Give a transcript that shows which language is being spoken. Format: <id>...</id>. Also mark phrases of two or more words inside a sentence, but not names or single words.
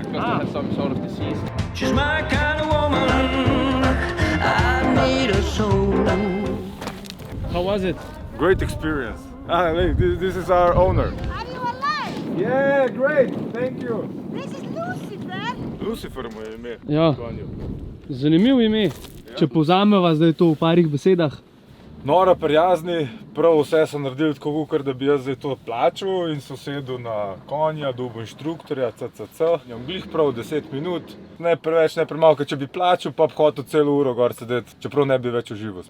<en>Because they have some sort of disease. She's my kind of woman. I need a soul. How was it? Great experience. Look, this is our owner. Are you alive? Yeah, great. Thank you. This is Lucifer.</en> <sl>Lucifer mu je ime. Ja. Zanimivo ime. Če povzameva zdaj to v parih besedah. Nora, prijazni, prav vse so naredili tako, kot da bi jaz zdaj to plačal in sosedil na konja, dobil inštruktorja, CCC. Njom glih prav 10 minut, ne preveč, ne premalo, ker če bi plačal, pa bi hotel celo uro gor sedeti, čeprav ne bi več užival.</sl>